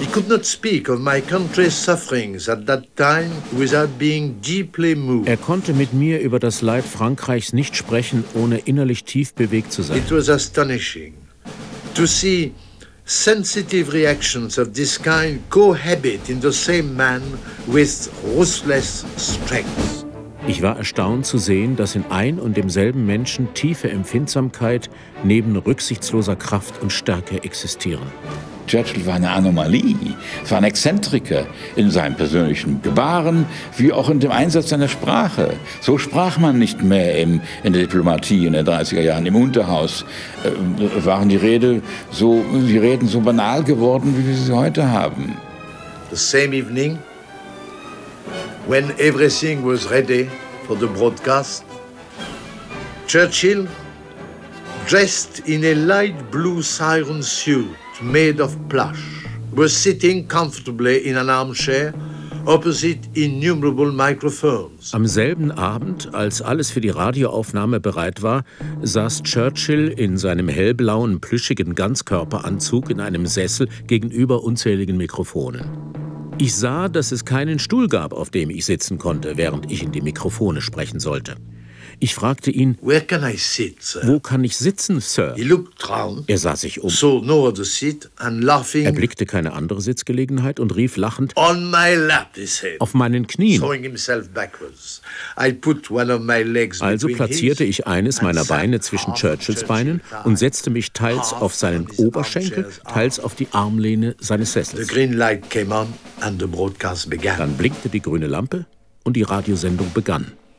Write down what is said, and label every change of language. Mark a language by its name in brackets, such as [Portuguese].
[English] He could not speak of my country's sufferings at that time without being deeply moved. [German] Er konnte mit mir über das Leid Frankreichs nicht sprechen, ohne innerlich tief bewegt zu sein. [English] It was astonishing to see sensitive reactions of this kind cohabit in the same man with ruthless strength. [German] Ich war erstaunt zu sehen, dass in ein und demselben Menschen tiefe Empfindsamkeit neben rücksichtsloser Kraft und Stärke existieren. Churchill war eine Anomalie, es war ein Exzentriker in seinem persönlichen Gebaren, wie auch in dem Einsatz seiner Sprache. So sprach man nicht mehr in der Diplomatie in den 30er Jahren. Im Unterhaus waren die Reden so banal geworden, wie wir sie heute haben. [English] The same evening, when everything was ready for the broadcast, Churchill, dressed in a light blue siren suit, made of plush, was sitting comfortably in an armchair opposite innumerable microphones. [German] Am selben Abend, als alles für die Radioaufnahme bereit war, saß Churchill in seinem hellblauen, plüschigen Ganzkörperanzug in einem Sessel gegenüber unzähligen Mikrofonen. Ich sah, dass es keinen Stuhl gab, auf dem ich sitzen konnte, während ich in die Mikrofone sprechen sollte. Ich fragte ihn, [English] where can I sit, sir? [German] Wo kann ich sitzen, Sir? [English] He looked round, [German] er sah sich um, [English] saw no other seat, and laughing, [German] er blickte keine andere Sitzgelegenheit und rief lachend, [English] on my lap, he said, [German] auf meinen Knien. [English] Throwing himself backwards, I put one of my legs, [German] also platzierte ich eines meiner Beine zwischen Churchills Beinen und setzte mich teils auf seinen Oberschenkel, teils auf die Armlehne seines Sessels. [English] The green light came on and the broadcast began. [German] Dann blinkte die grüne Lampe und die Radiosendung begann.